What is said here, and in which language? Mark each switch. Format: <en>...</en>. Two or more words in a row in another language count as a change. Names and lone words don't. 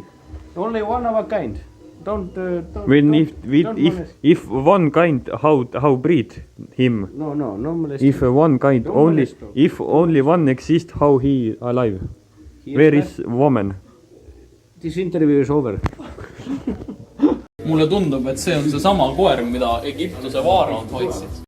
<en>Only one of a kind. Don't. When don't if one kind, how breed him? No molest. If one kind Don't only, molest dog. if only one exists, how he alive? Where is woman? This interview is over.</en> <et>mulle tundub, et see on seesama koer, mida Egiptuse vaaraod hoidsid.</et>